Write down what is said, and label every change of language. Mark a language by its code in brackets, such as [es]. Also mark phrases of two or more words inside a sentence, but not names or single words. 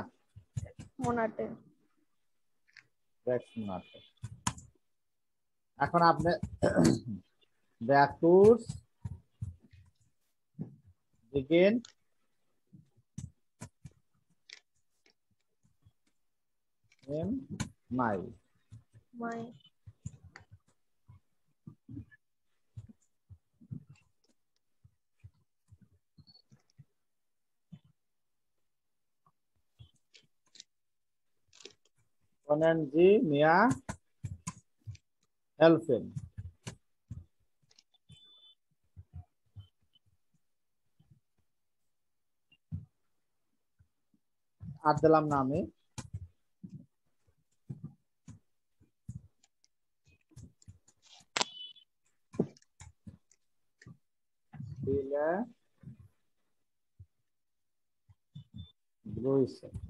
[de] Monate. 6 Monate। [bn] এখন আপনি [de] der Kurs beginnt im Mai। Können Sie mir helfen? [bn] আর দিলাম না আমি। [de] Viele Grüße।